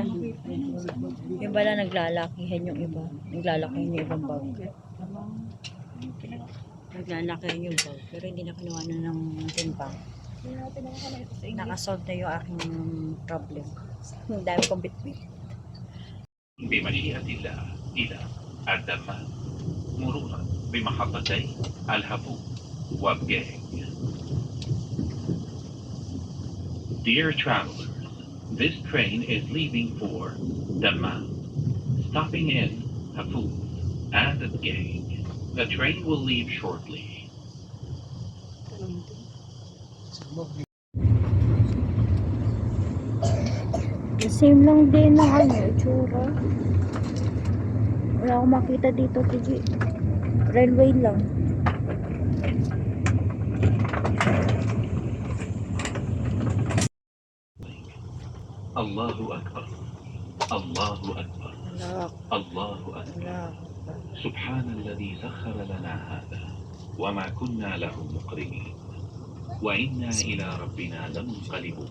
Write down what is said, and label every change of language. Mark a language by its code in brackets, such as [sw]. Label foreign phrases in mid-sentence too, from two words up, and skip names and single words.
[tl] Yung pala naglalakihan yung iba. Naglalakihan yung ibang bag. Naglalakihan yung bag. Pero hindi na kinuha na ng timbang. Nakasolve na yung aking problem. Ang dami kong bitbit. [ar] بمشيئة الله إلى الدمام مرورا بمحطتي الهبوب وبجاج. [en] Dear travelers, this train is leaving for Dammam, stopping in Hafud and Bgay. The train will leave shortly. [tl] Same lang din ng itsura. Wala akong makita dito, TG. Railway lang. [ar] الله أكبر. الله أكبر. Alak, الله أكبر. alak. سبحان الذي سخر لنا هذا وما كنا له مقرنين وإنا إلى ربنا لمنقلبون.